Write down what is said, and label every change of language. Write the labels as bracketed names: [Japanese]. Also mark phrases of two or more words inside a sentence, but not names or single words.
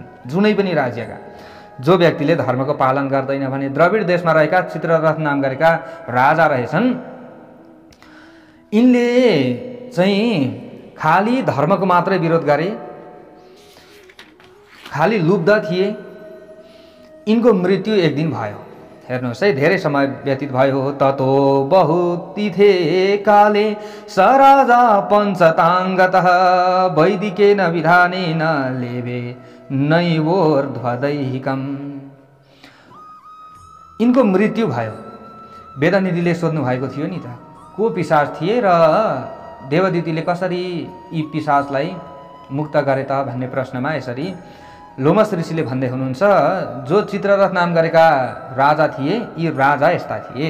[Nepali] जुनै पनि राज्यका जो व्यक्तिले धर्मको पालन गर्दैन भने द्रविड देशमा रहेका चित्ररथ नाम गरेका राजा रहेछन्। यिनले चाहिँ खाली धर्मको मात्रै विरोध गरे, खाली लुब्ध थिए। यिनको मृत्यु एक दिन भयो। हेर्नुहोस् है, धेरै समय व्यतीत भयो। [Sanskrit] ततो बहुतिथे काले स राजा पञ्चताङ्गतः वैदिकेन विधानेन लेभे नैवोर्ध्वदैहिकम्। [Nepali] यिनको मृत्यु भयो। वेदनिधिले सोध्नु भएको थियो नि त, को पिशाच थिए र देवदितिले कसरी यी पिशाचलाई मुक्त गरे त भन्ने प्रश्नमा यसरी लोमस ऋषिले भन्दै हुनुहुन्छ, जो चित्ररथ नाम गरेका राजा थिए यी राजा यस्ता थिए।